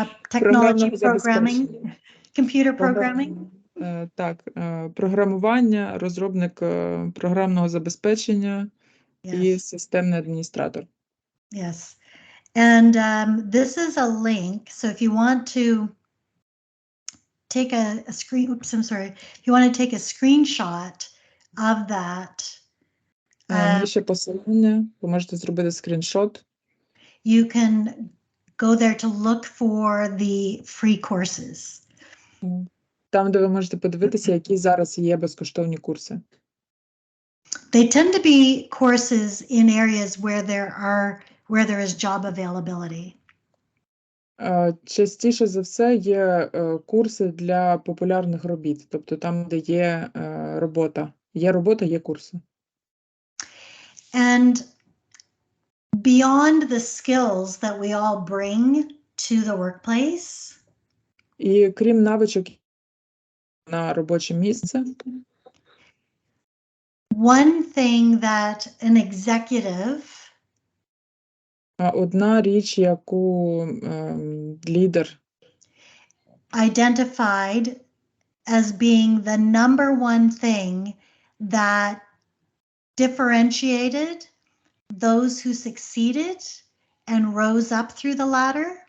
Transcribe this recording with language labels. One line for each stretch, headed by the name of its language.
English: Technology programming, computer programming.
Ukrainian: Так, програмування, розробник програмного забезпечення і системний адміністратор.
English: Yes. And this is a link. So if you want to take a screen, oops, I'm sorry. If you want to take a screenshot of that
Ukrainian: Нижче посилання, ви можете зробити скріншот.
English: You can go there to look for the free courses.
Ukrainian: Там, де ви можете подивитися, які зараз є безкоштовні курси.
English: They tend to be courses in areas where there is job availability.
Ukrainian: Частіше за все є курси для популярних робіт, тобто там, де є робота. Є робота, є курси.
English: And beyond the skills that we all bring to the workplace,
Ukrainian: І крім навичок на робоче місце,
English: one thing that an executive
Ukrainian: одна річ, яку лідер
English: identified as being the number one thing that differentiated those who succeeded and rose up through the ladder